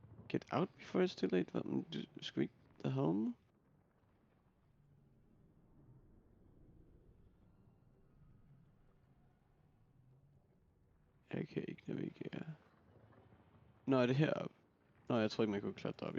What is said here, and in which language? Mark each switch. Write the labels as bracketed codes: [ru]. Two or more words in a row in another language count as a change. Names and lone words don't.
[en] Get out before it's too late. [da] Hvad? Men du skulle ikke [en] the home? [da] Jeg kan ikke navigere. Nå, er det heroppe? Nå, jeg tror ikke, man kunne klatre op.